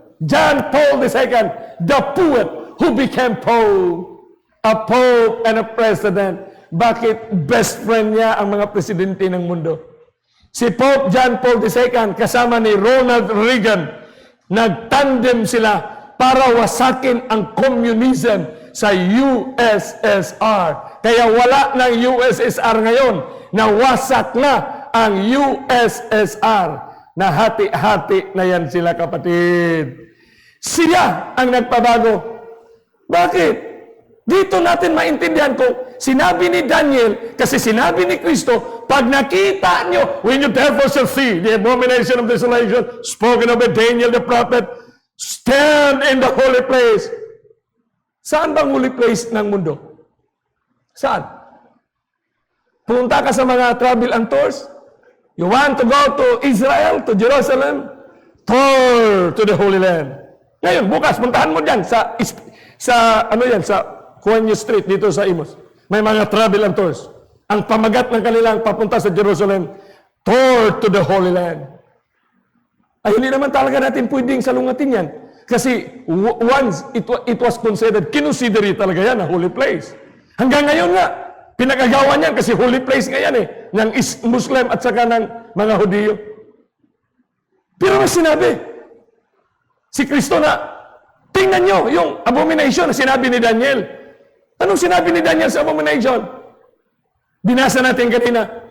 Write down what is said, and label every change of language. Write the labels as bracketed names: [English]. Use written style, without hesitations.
[English] John Paul II, the poet who became Pope. A Pope and a President. [Filipino] Bakit best friend niya ang mga presidente ng mundo? Si Pope John Paul II kasama ni Ronald Reagan, nagtandem sila para wasakin ang communism sa USSR. Kaya wala ng USSR ngayon. Nawasak na ang USSR. Nahati-hati na yan sila, kapatid. Sila ang nagpabago. Bakit? Dito natin maintindihan kung sinabi ni Daniel, kasi sinabi ni Kristo, pag nakita nyo, [English] when you therefore shall see the abomination of desolation, spoken of by Daniel the prophet, stand in the holy place. [Filipino] Saan bang holy place ng mundo? Saan? Punta ka sa mga travel and tours? [English] You want to go to Israel, to Jerusalem? Tour to the Holy Land. [Filipino] Ngayon, bukas, puntahan mo dyan sa Kuanyo Street, dito sa Imos. May mga travel and tours. Ang pamagat ng kanilang papunta sa Jerusalem, [English] tour to the Holy Land. [Filipino] Ay, hindi naman talaga natin pwedeng salungatin yan. [English] Kasi once it was considered, [Filipino] kinusideri talaga yan, [English] a holy place. [Filipino] Hanggang ngayon nga, pinag-agawan yan kasi holy place nga yan ng Muslim at saka ng mga Hudiyo. Pero may sinabi, si Kristo na, tingnan nyo yung abomination na sinabi ni Daniel. Anong sinabi ni Daniel sa abomination? Binasa natin kanina.